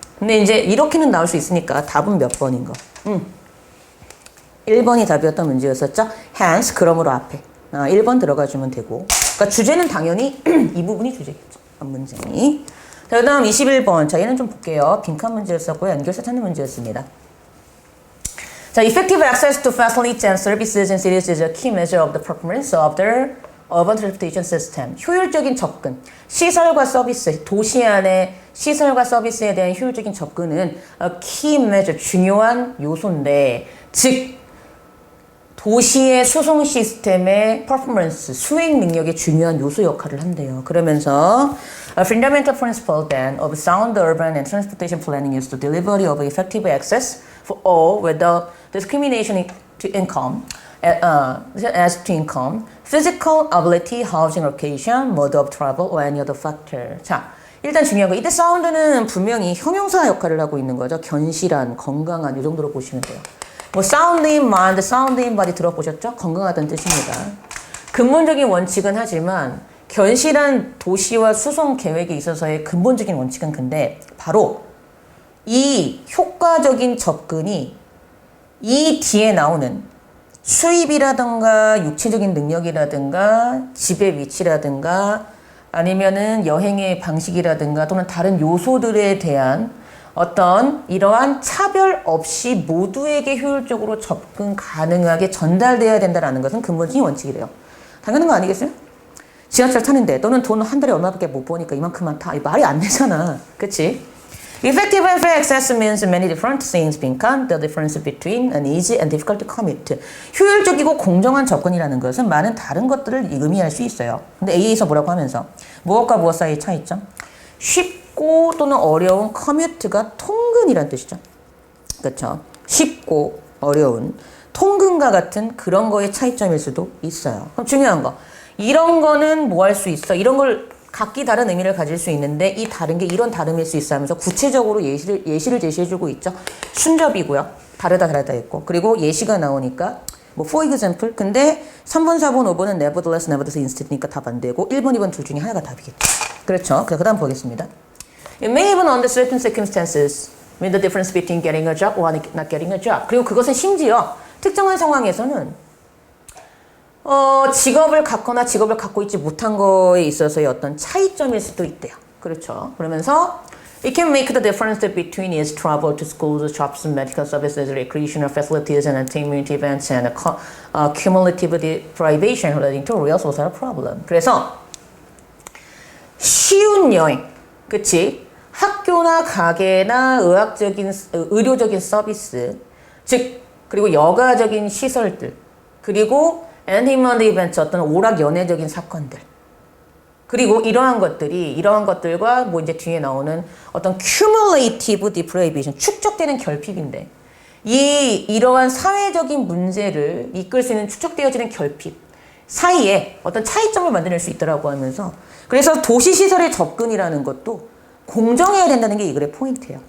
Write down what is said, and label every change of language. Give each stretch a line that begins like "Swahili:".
Korean: 근데 이제 이렇게는 나올 수 있으니까 답은 몇 번인 거? 1번이 답이었던 문제였었죠? hence, 그러므로 앞에. 1번 들어가주면 되고. 그러니까 주제는 당연히 이 부분이 주제겠죠. 문장이. 자, 그 다음 21번. 자, 얘는 좀 볼게요. 빈칸 문제였었고요. 연결사 찾는 문제였습니다.
English: 자, effective access to facilities and services in cities is a key measure of the performance of their urban transportation system.
Korean: 효율적인 접근. 시설과 서비스. 도시 안에 시설과 서비스에 대한 효율적인 접근은
English: a key measure.
Korean: 중요한 요소인데, 즉 도시의 수송 시스템의 퍼포먼스, 수행 능력의 중요한 요소 역할을 한대요. 그러면서
English: a fundamental principle then of sound urban and transportation planning is the delivery of effective access for all without discrimination to income, as to income, physical ability, housing location, mode of travel, or any other factor.
Korean: 자, 일단 중요한 거 이때 사운드는 분명히 형용사 역할을 하고 있는 거죠. 견실한, 건강한 이 정도로 보시면 돼요.
English: 뭐 sound in mind, sound in body
Korean: 들어보셨죠? 건강하다는 뜻입니다. 근본적인 원칙은 하지만 견실한 도시와 수송 계획에 있어서의 근본적인 원칙은 근데 바로 이 효과적인 접근이 이 뒤에 나오는 수입이라든가 육체적인 능력이라든가 집의 위치라든가 아니면은 여행의 방식이라든가 또는 다른 요소들에 대한 어떤 이러한 차별 없이 모두에게 효율적으로 접근 가능하게 전달돼야 된다는 것은 근본적인 원칙이래요. 당연한 거 아니겠어요? 지하철 타는데 너는 돈 한 달에 얼마밖에 못 버니까 이만큼만 타. 말이 안 되잖아. 그치?
English: Effective and fair access means many different things
Korean: 빈칸,
English: the difference between an easy and difficult commute.
Korean: 효율적이고 공정한 접근이라는 것은 많은 다른 것들을 의미할 수 있어요. 근데 A에서 뭐라고 하면서 무엇과 무엇 사이의 차이점? 쉽고 또는 어려운 커뮤트가 통근이란 뜻이죠. 그렇죠? 쉽고 어려운 통근과 같은 그런 거의 차이점일 수도 있어요. 그럼 중요한 거. 이런 거는 뭐 할 수 있어? 이런 걸 각기 다른 의미를 가질 수 있는데 이 다른 게 이런 다름일 수 있어 하면서 구체적으로 예시를 제시해주고 있죠. 순접이고요. 다르다 했고 그리고 예시가 나오니까 뭐 for example 근데 3번, 4번, 5번은 nevertheless, nevertheless, instead니까 답 안 되고 1번, 2번 둘 중에 하나가 답이겠죠. 그렇죠. 그 다음 보겠습니다.
English: It may even under certain circumstances mean the difference between getting a job or not getting a job.
Korean: 그리고 그것은 심지어 특정한 상황에서는 직업을 갖거나 직업을 갖고 있지 못한 거에 있어서의 어떤 차이점일 수도 있대요. 그렇죠. 그러면서
English: It can make the difference between its travel to schools, shops, medical services, recreational facilities, and entertainment events, and cumulative deprivation relating to real social problem.
Korean: 그래서 쉬운 여행, 그치? 학교나 가게나 의료적인 서비스, 즉 그리고 여가적인 시설들, 그리고 엔터테인먼트 이벤트 어떤 오락 연애적인 사건들 그리고 이러한 것들과 뭐 이제 뒤에 나오는 어떤
English: cumulative deprivation
Korean: 축적되는 결핍인데 이러한 사회적인 문제를 이끌 수 있는 축적되어지는 결핍 사이에 어떤 차이점을 만들어낼 수 있더라고 하면서 그래서 도시 시설의 접근이라는 것도 공정해야 된다는 게 이 글의 포인트예요.